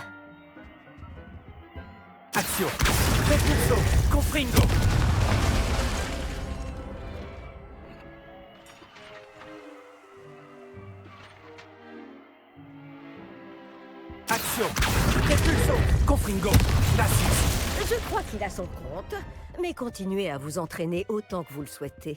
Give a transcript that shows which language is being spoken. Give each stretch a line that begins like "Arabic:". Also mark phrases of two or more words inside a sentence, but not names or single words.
French: Action! Repulso! Confringo! Action! Repulso! Confringo! Glacius! Je crois qu'il a son compte, mais continuez à vous entraîner autant que vous le souhaitez.